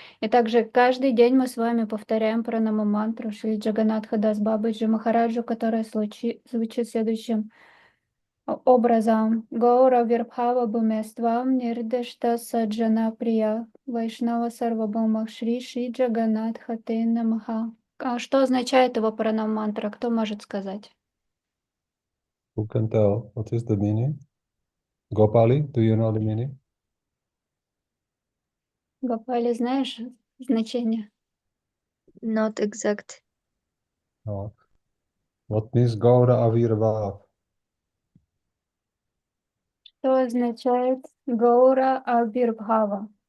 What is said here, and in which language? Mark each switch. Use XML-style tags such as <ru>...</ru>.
<ru>и также каждый день мы с вами повторяем пранама мантру Шрила Джаганатха Дас Бабаджи Махараджу, которая звучит следующим образом:</ru> <sa>Гаура Вирбхава Бумествам Нирдешта Саджана Прия Вайшнава Сарвабхаума Шри Шри Джаганатха Те Намаха.</sa> <ru>Что означает его пранам-мантра? Кто может сказать?</ru> <en>Who can tell? What is the meaning? Gopali, do you know the meaning?</en> <ru>Гопали, знаешь значение?</ru> <en>Not exact. No. What means Gaura Avirbhav?</en> <ru>Что означает Гаура Авирбхава?</ru>